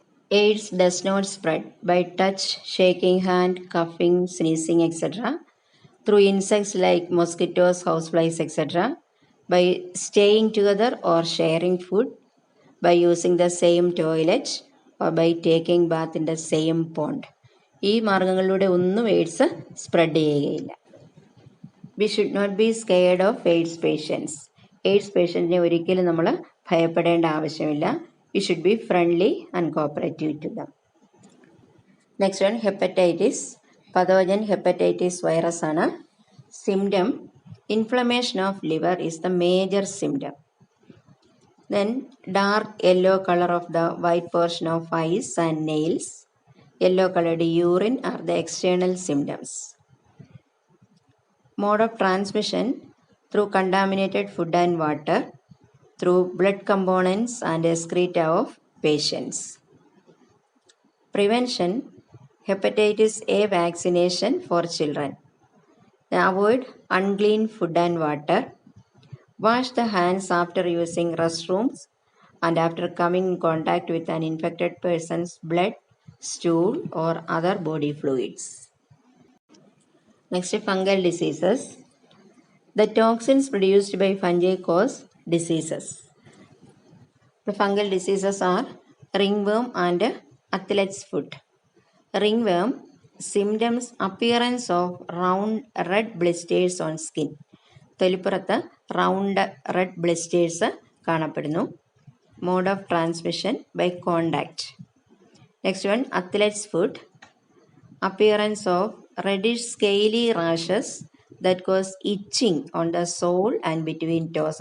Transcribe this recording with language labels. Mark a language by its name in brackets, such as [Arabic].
[English] AIDS does not spread by touch, shaking hand, coughing, sneezing, etc. through insects like mosquitoes, houseflies, etc. by staying together or sharing food, by using the same toilet or by taking bath in the same pond. [Malayalam] ഈ മാർഗങ്ങളിലൂടെ ഒന്നും AIDS spread ചെയ്യുകയില്ല. [English] We should not be scared of AIDS patients. [Malayalam] AIDS പേഷ്യൻറ്റിനെ ഒരിക്കലും നമ്മൾ ഭയപ്പെടേണ്ട ആവശ്യമില്ല. [English] We should be friendly and cooperative to them. Next one hepatitis. Pathogen hepatitis virus ആണ്. Symptom, inflammation of liver is the major symptom. Then dark yellow color of the white portion of eyes and nails, yellow colored urine are the external symptoms. Mode of transmission, through contaminated food and water, through blood components and excreta of patients. Prevention, hepatitis A vaccination for children. Avoid unclean food and water. Wash the hands after using restrooms and after coming in contact with an infected person's blood, stool or other body fluids. Next, fungal diseases. The toxins produced by fungi cause diseases. The fungal diseases are ringworm and athlete's foot. Ringworm, symptoms, appearance of round red blisters on skin. [Malayalam] തൊലിപ്പുറത്ത് round red blisters കാണപ്പെടുന്നു. [English] Mode of transmission by contact. Next one athlete's foot. Appearance of reddish scaly rashes that cause itching on the sole and between toes.